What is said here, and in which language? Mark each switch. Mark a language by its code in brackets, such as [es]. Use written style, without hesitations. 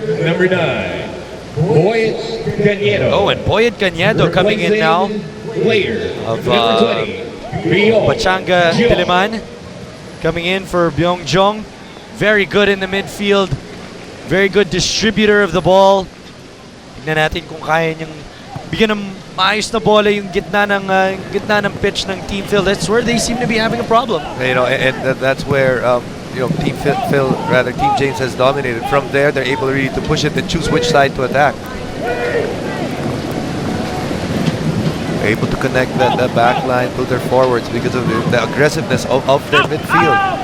[en] Number 9, Boyed Cañedo. Oh, and Boyed Cañedo coming in now. Player Of number 20, Pachanga Diliman coming in for Byongjong. Very good in the midfield. Very good distributor of the ball. [tl] Tignan natin kung kaya niyang bigyan ng maayos na bola yung gitna ng pitch ng Team Phil. [en] That's where they seem to be having a problem. And that's where Team Team James has dominated. From there, they're able really to push it and choose which side to attack. They're able to connect that back line to their forwards because of the aggressiveness of their midfield.